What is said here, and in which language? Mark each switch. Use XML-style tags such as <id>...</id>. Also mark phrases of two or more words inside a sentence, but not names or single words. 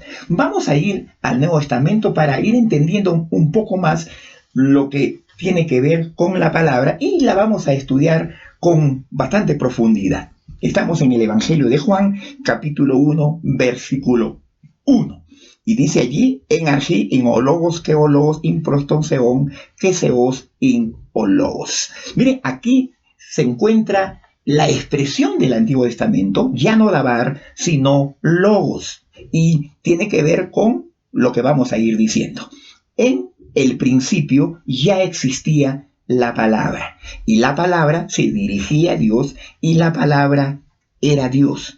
<es>Vamos a ir al Nuevo Testamento para ir entendiendo un poco más lo que tiene que ver con la palabra y la vamos a estudiar con bastante profundidad. Estamos en el Evangelio de Juan, capítulo 1, versículo 1. Y dice allí,</es> <el>ἐν ἀρχῇ, ἦν ὁ λόγος, καὶ ὁ λόγος, ἦν πρὸς τὸν θεόν, καὶ θεὸς, ἦν ὁ λόγος.</el> <es>Mire, aquí se encuentra la expresión del Antiguo Testamento, ya no dabar, sino logos. Y tiene que ver con lo que vamos a ir diciendo. En el principio ya existía la palabra, y la palabra se dirigía a Dios, y la palabra era Dios.</es>